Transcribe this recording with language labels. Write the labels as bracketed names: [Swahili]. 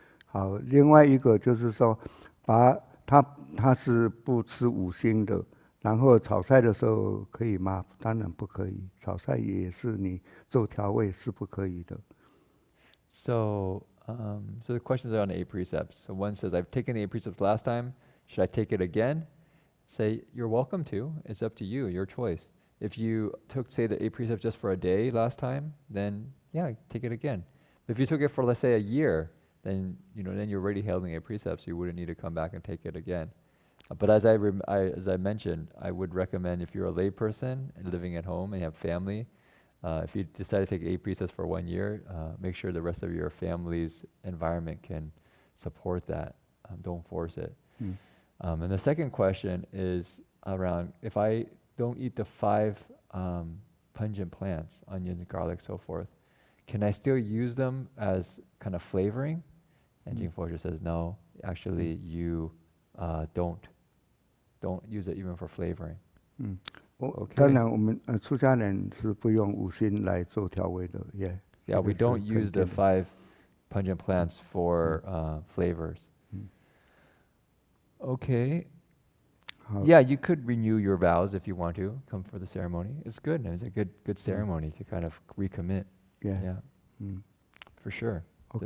[Chinese] 好，另外一个就是说，把他是不吃五辛的，然后炒菜的时候可以吗？当然不可以，炒菜也是你做调味是不可以的。 [English] So the questions are on the 8 precepts. So one says, I've taken the 8 precepts last time. Should I take it again? Say, you're welcome to. It's up to you, your choice. If you took, say, the 8 precepts just for a day last time, then yeah, take it again. If you took it for, let's say, a year, then then you're already holding 8 precepts. You wouldn't need to come back and take it again. But as I mentioned, I would recommend if you're a lay person and living at home and you have family, if you decide to take 8 precepts for 1 year, make sure the rest of your family's environment can support that. Don't force it. And the second question is around, if I don't eat the 5 pungent plants, onion, garlic, so forth, can I still use them as kind of flavoring? And Jing Forger says, no, actually you don't use it even for flavoring. [Chinese] 当然我们出家人是不用五辛来做调味的 [English] Yeah, we don't use the 5 pungent plants for flavors. Okay. Yeah, you could renew your vows if you want to come for the ceremony. It's good. It's a good ceremony to kind of recommit. Yeah. For sure. Okay.